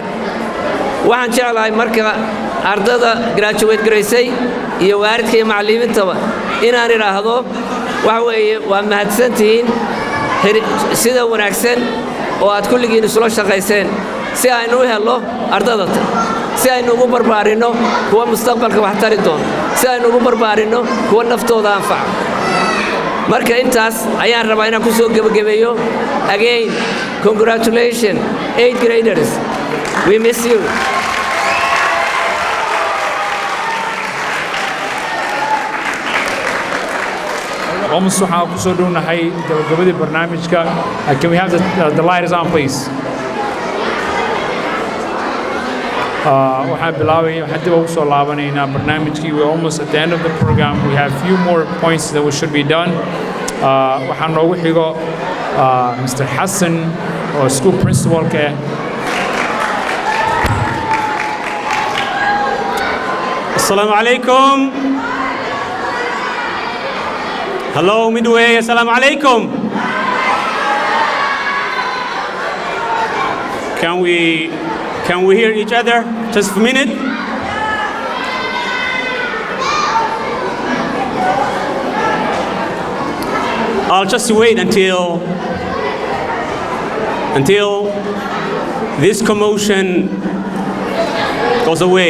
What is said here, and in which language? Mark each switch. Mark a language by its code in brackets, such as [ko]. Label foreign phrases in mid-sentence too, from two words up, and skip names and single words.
[so] waxaan jeclahay marka ardada graduate garaysay iyo waalidka iyo macallimiintaba inaan idhaahdo waxa weeye waa mahadsantihiin sida wanaagsan oo aad kulligiin isula shaqayseen si aynu u helo ardadata, si aynu ugu barbaarinno kuwa mustaqbalka wax tari doona, si aynu ugu barbaarinno kuwa naftooda anfaca. marka intaas ayaan rabaa inaan ku soo gabagabeeyo. [en] Again, congratulations 8th graders. We miss you. [so] almost waxaan ku soo dhownahay gabagabadii barnaamijka. [en] Can we have the lighters on, please? [so] waxaan bilaabay waxaan dib ugu soo laabanaynaa barnaamijkii. [en] We're almost at the end of the program. We have a few more points that we should be done. [so] waxaan noogu xigo Mr. Hassan oo [en] school principal-ka [so] ah. [ar] Assalamu alaikum. [en] Hello, Midway. [ar] Assalamu alaikum. [en] Can we hear each other just for a minute? I'll just wait until this commotion goes away.